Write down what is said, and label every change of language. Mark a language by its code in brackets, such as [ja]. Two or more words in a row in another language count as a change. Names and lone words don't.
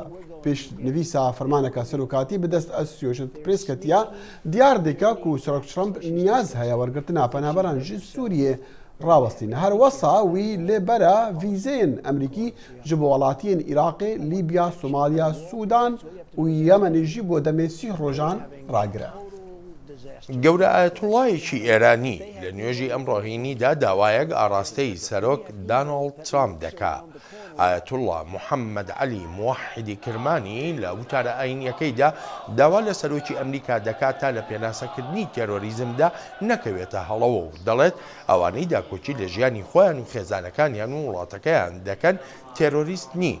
[ku] Pêş nivîsa fermaneka serokatî bi dest Associated Press ketiye diyar dike ku Serok Trump niyaz heye wergirtina penaberan ji Sûriyê rawestîne. Her wesa wî lê bera vîzeyên Amerîkî ji bo welatiyên Iraqê, Lîbya, Somalya, Sudan û Yemenê jî bo demê 30 rojan ragire. [ckb] گەورە ئایەتوڵایەکی ئێرانی لە نوێژی ئەم ڕۆهینیدا داوایەک ئاراستەی سەرۆک دانالد ترامپ دەکا. ئایەتوڵڵا محەممەد عەلی موحیدی کرمانی لە وتارە ئاینیەکەیدا داوا لە سەرۆکی ئەمریکا دەکات تا لە پێناسەکردنی تێرۆریزمدا نەکەوێتە هەڵەوە و دەڵێت ئەوانەی داکۆچی لە ژیانی خۆیان و خێزانەکانیان و وڵاتەکەیان دەکەن تێرۆریست نین.